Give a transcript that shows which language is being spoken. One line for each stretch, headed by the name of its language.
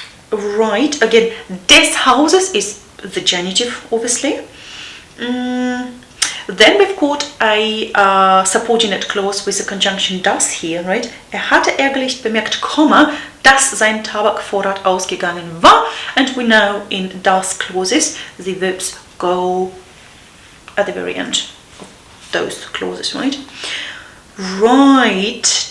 English: Right, again,
German: des Hauses
English: is the genitive, obviously. Then we've got a subordinate clause with the conjunction das here, right?
German: Er hatte ärgerlich bemerkt, dass sein Tabakvorrat ausgegangen war.
English: And we know in das clauses, the verbs go at the very end of those clauses, right? Right.